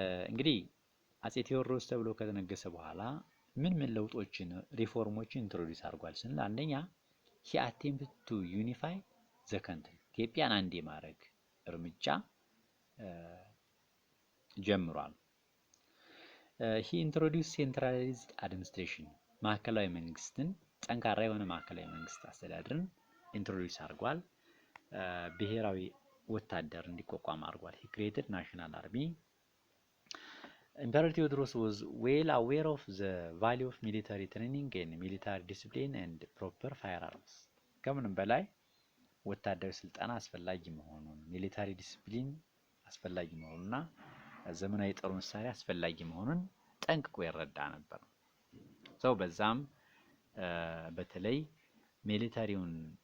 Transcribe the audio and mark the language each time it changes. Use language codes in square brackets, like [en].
[am] እንግዲህ አፄ ቴዎድሮስ ተብሎ ከተነገሰ በኋላ ምን ለውጦችን ሪፎርሞችን ኢንትሮዲዩስ አድርጓል ስንል አንደኛ [en] he attempted to unify the country [am] ኢትዮጵያን አንድ የማድረግ እርምጃ ጀምሯል። [en] he introduced centralized administration [am] ማዕከላዊ መንግስትን ጠንካራ የሆነ ማዕከላዊ መንግስት አስተዳደርን ኢንትሮዲዩስ አድርጓል። ብሔራዊ ወታደር እንዲቋቋም አድርጓል። [en] he created national army. Emperor Theodorus was well aware of the value of military training and military discipline and proper firearms. [am] ከምንም በላይ ወታደራዊ ስልጠና አስፈላጊ መሆኑን፣ ሚሊታሪ ዲሲፕሊን አስፈላጊ መሆኑንና ዘመናዊ የጦር መሳሪያ አስፈላጊ መሆኑን ጠንቅቆ ይረዳ ነበር። ሰው በዛም በተለይ ሚሊታሪውን